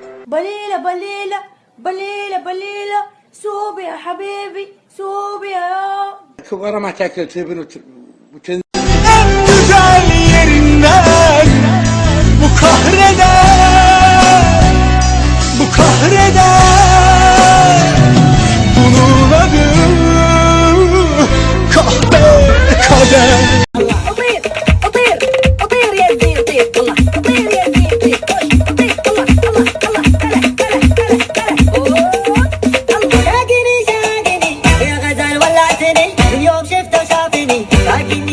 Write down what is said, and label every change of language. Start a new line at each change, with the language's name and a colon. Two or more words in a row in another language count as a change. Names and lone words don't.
Arabic: بليلة بليلة بليلة بليلة، سوبي يا حبيبي سوبي يا كبارة ما تاكل تبن وتنزل
Turkish: yerinden bu kahreden bunun adı kahpe kader.
Arabic: أطير أطير أطير يا زين أطير الله أطير يا زين أطير أطير الله الله الله هلا شاقني شاقني يا غزال ولعتني اليوم شفته شافني شاقني.